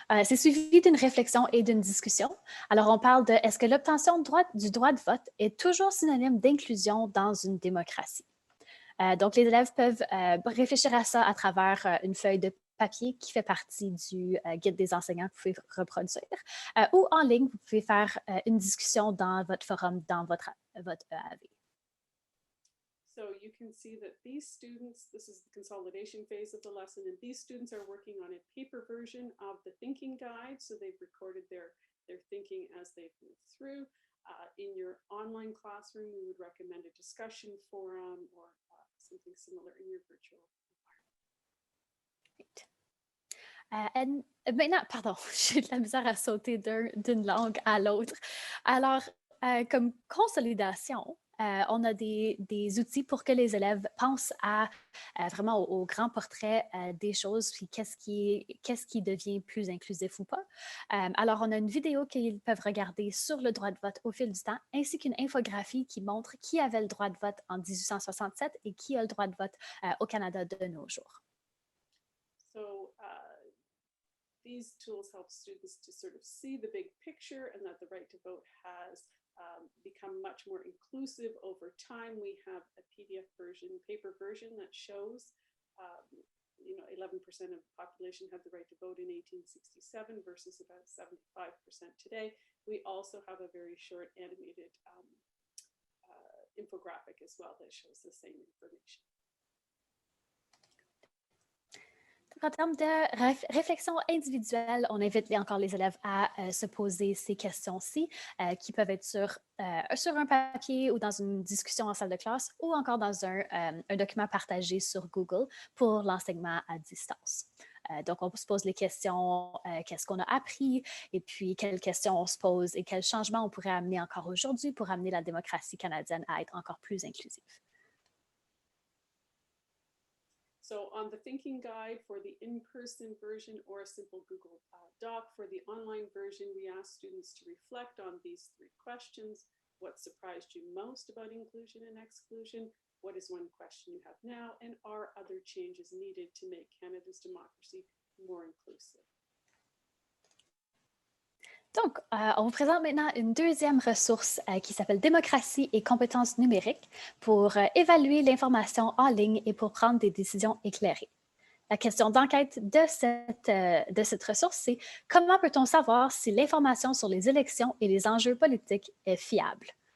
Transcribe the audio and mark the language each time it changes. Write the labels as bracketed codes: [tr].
[fr] C'est suivi d'une réflexion et d'une discussion. Alors, on parle de est-ce que l'obtention du droit de vote est toujours synonyme d'inclusion dans une démocratie? Donc, les élèves peuvent réfléchir à ça à travers une feuille de papier qui fait partie du guide des enseignants que vous pouvez reproduire. Ou en ligne, vous pouvez faire une discussion dans votre forum, dans votre EAV. [en] So you can see that these students, this is the consolidation phase of the lesson, and these students are working on a paper version of the thinking guide. So they've recorded their thinking as they've moved through. In your online classroom, we would recommend a discussion forum or something similar in your virtual [fr] Maintenant, pardon, j'ai de la misère à sauter d'une langue à l'autre. Alors, comme consolidation, on a des outils pour que les élèves pensent à vraiment au grand portrait des choses, puis qu'est-ce qui devient plus inclusif ou pas. Alors, on a une vidéo qu'ils peuvent regarder sur le droit de vote au fil du temps, ainsi qu'une infographie qui montre qui avait le droit de vote en 1867 et qui a le droit de vote au Canada de nos jours. [en] So these tools help students to sort of see the big picture and that the right to vote has become much more inclusive over time. We have a PDF version, paper version that shows, 11% of the population had the right to vote in 1867 versus about 75% today. We also have a very short animated infographic as well that shows the same information. [fr] En termes de réflexion individuelle, on invite encore les élèves à se poser ces questions-ci, qui peuvent être sur un papier ou dans une discussion en salle de classe ou encore dans un document partagé sur Google pour l'enseignement à distance. Donc, on se pose les questions, qu'est-ce qu'on a appris et puis quelles questions on se pose et quels changements on pourrait amener encore aujourd'hui pour amener la démocratie canadienne à être encore plus inclusive. [en] So on the thinking guide for the in-person version or a simple Google Doc, for the online version, we ask students to reflect on these 3 questions. What surprised you most about inclusion and exclusion? What is one question you have now? And are other changes needed to make Canada's democracy more inclusive? [fr] Donc, on vous présente maintenant une deuxième ressource qui s'appelle Démocratie et compétences numériques pour évaluer l'information en ligne et pour prendre des décisions éclairées. La question d'enquête de cette ressource, c'est comment peut-on savoir si l'information sur les élections et les enjeux politiques est fiable?